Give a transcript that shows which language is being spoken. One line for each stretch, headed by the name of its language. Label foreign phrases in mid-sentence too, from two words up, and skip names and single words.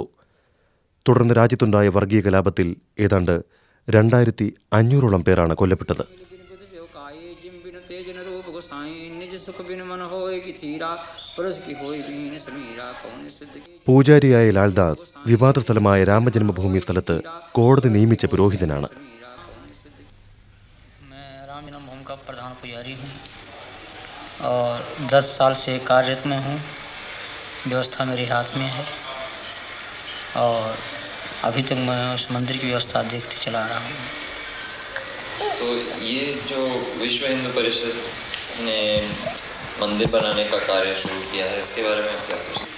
Malayalam: തുടർന്ന് രാജ്യത്തുണ്ടായ വർഗീയ കലാപത്തിൽ ഏതാണ്ട് 2500ഓളം പേരാണ് കൊല്ലപ്പെട്ടത്. പൂജാരിയായ ലാൽദാസ് വിവാദ സ്ഥലമായ രാമജന്മഭൂമി സ്ഥലത്ത് കോടതി നിയമിച്ച പുരോഹിതനാണ്.
Hindi: का प्रधान पुजारी हूँ और 10 साल से कार्यरत में हूँ। व्यवस्था मेरे हाथ में है और अभी तक मैं उस मंदिर की व्यवस्था देखते चला रहा हूँ। तो ये जो विश्व हिंदू परिषद ने मंदिर बनाने का कार्य शुरू किया है, इसके बारे में आप क्या सोचते हैं?